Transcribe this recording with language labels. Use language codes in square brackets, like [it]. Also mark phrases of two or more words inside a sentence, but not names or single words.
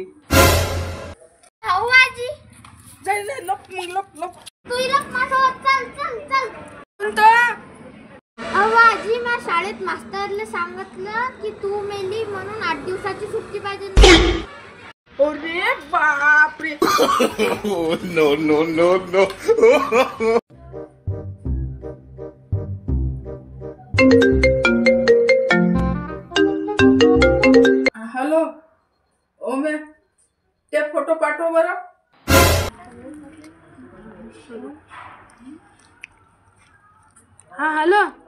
[mr] हो आजी जाईल लप मग लप लप तू इला माझ्यासोबत चल चल चल कोणतं आजी मला शाळेत मास्तरले सांगितलं की तू मेली म्हणून 8 दिवसाची सुट्टी पाहिजे. अरे बापरे. [en] Oh, no, no, no, no. [mr] हॅलो ओमे, ते फोटो पाठव बरं. हा हॅलो.